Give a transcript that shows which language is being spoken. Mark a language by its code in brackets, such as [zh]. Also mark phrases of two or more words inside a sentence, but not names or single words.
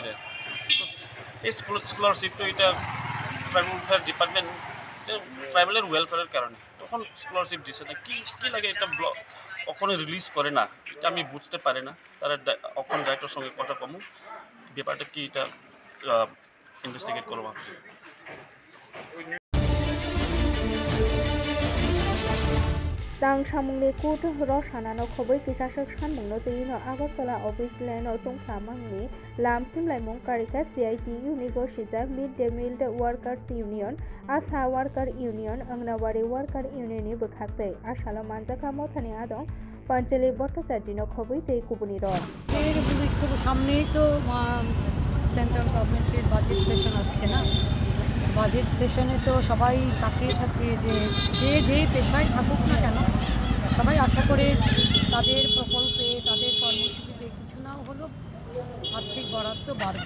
[bn] তো এই স্কলারশিপ তো এটা ট্রাইবাল ওয়েলফেয়ার ডিপার্টমেন্ট ট্রাইবালের ওয়েলফেয়ারের কারণে তখন স্কলারশিপ দিচ্ছে না। কি লাগে এটা কখনো রিলিজ করে না, এটা আমি বুঝতে পারি না। তারা এখন ডাইরেক্টর সঙ্গে কথা কমু ব্যাপারটা কি এটা ইনভেস্টিগেট করবো। [trp] Tang samungni kut roshanano khoboi kisashok sanmungno tuino Agartala office leno tungkhamangni lam phimlaimung karika CITU ni gosijak Mid-day Meal Workers Union, Asa Worker Union, Angnawari Worker Union ni bwkhaktwi asalo manjaka mothani adong Panchali Bhattacharya khoboi tei kubuni ro [bn] সামনেই তো [en] central government's budget session [bn] আসছে না, [en] budget session [bn] তো সবাই তাকিয়ে থাকে যে যে পেশায় থাকুক না কেন সবাই আশা করে তাদের প্রকল্পে তাদের কর্মসূচিতে কিছু না হলেও আর্থিক বরাদ্দ বাড়বে।